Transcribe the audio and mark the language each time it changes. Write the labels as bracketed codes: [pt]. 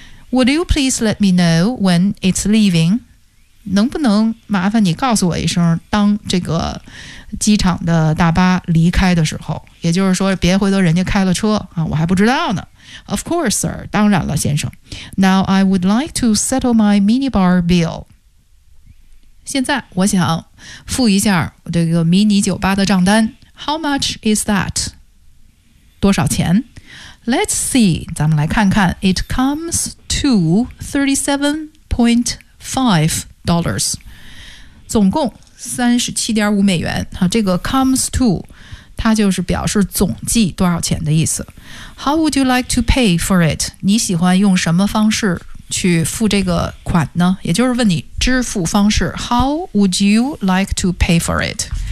[en] Would you please let me know when it's leaving？ [zh] 能不能麻烦你告诉我一声，当这个机场的大巴离开的时候，也就是说别回头人家开了车啊，我还不知道呢。 [en] Of course, sir， [zh] 当然了先生。 [en] Now I would like to settle my minibar bill， [zh] 现在我想付一下这个迷你酒吧的账单。 [en] How much is that？ [zh] 多少钱？ [en] Let's see， [zh] 咱们来看看。 [en] It comes to $37.5， [zh] 总共37.5美元。这个 comes to， 它就是表示总计多少钱的意思。 [en] How would you like to pay for it？ [zh] 你喜欢用什么方式去付这个款呢？也就是问你支付方式。 [en] How would you like to pay for it？